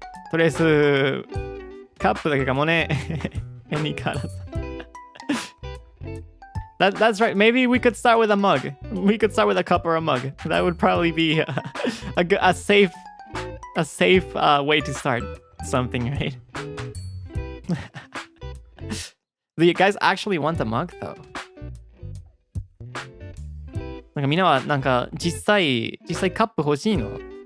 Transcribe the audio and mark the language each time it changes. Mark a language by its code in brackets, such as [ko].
[ja] Toりあえずカップだけかもね。 [en] Any colors. That's right. Maybe we could start with a mug. We could start with a cup or a mug. That would probably be a safe way to start something, right? Do you guys actually want a mug though? [ja] なんかみんなはなんか実際カップ欲しいの？